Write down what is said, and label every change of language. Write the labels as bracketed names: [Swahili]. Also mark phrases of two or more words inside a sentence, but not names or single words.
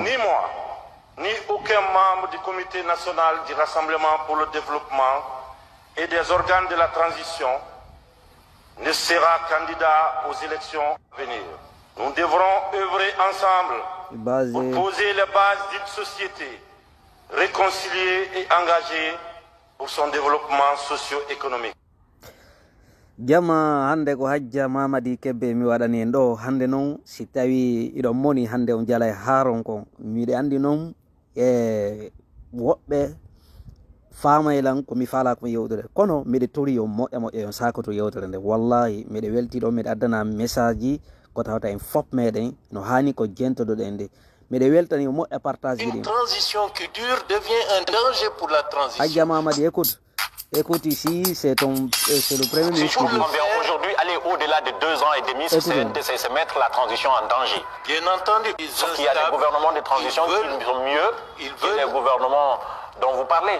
[French] ni aucun membre du comité national du Rassemblement pour le développement et des organes de la transition ne sera candidat aux élections à venir. Nous devrons œuvrer ensemble pour poser les bases d'une société réconciliée et engagée pour son développement socio-économique. [Fula] Jama hande ko hajja Mamadi Kebbe mi waɗani en ɗo hande noon si tawi iɗon moni hande on jala e haaron kon miɗe andi noon e woɓɓe famaylan ko mi faala ko yewtere kono miɗe tori yo moƴƴa yon sakoto yewtere nde wallahi miɗe weltiɗo miɗe addana message ji ko tawta en fop meɗen no hani ko jentoɗoɗen nde miɗe weltani yo moƴƴa partage ji ɗin. [French] Une transition qui dure devient un danger pour la transition. Hajja Mamadi, écoute ici, c'est le premier ministre. Aujourd'hui, aller au-delà de 2 ans et demi, c'est mettre la transition en danger. Bien entendu, sauf qu'il y a des gouvernements de transition qui sont mieux que les gouvernements dont vous parlez.